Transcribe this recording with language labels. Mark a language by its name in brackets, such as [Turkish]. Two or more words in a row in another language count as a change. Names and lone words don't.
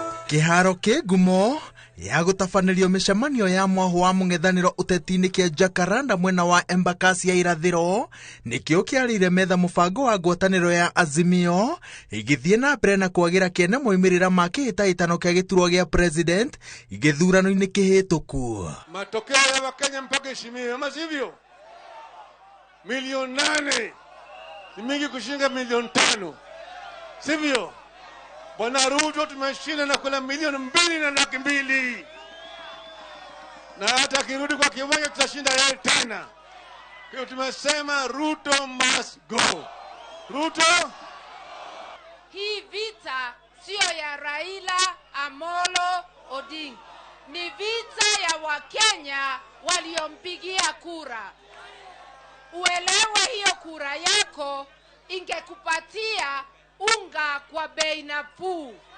[Kikuyu] Kiharo kigumo ya gutafanĩrio mĩcemanio ya mwaho wa mũng'ethanĩro ũteti-inĩ kĩa Jacaranda mwena wa Embakasi ya irathĩro nĩkĩo kĩarĩire metha mũbango wa ngwatanĩro ya Azimio igĩthiĩ na mbere na kwagĩra kĩene moimĩrĩra ma kĩhĩtahĩtano kĩa gĩturwa gĩa president gĩthurano-inĩ kĩhĩtũku. [Swahili] Matokeo ya Wakenya mpaka heshimiwe, ama sivyo? Milioni 8 ni mingi kushinda milioni 5, sivyo? Bwana Ruto tumeshinda na kula milioni 2.2, na hata akirudi kwa kiwanja tutashinda yeye tena. Kwa tumesema Ruto [English] must go. [Swahili] Ruto, hii vita sio ya Raila Amolo Odinga, ni vita ya Wakenya waliompigia kura. Uelewe hiyo kura yako ingekupatia unga kwa bei nafuu.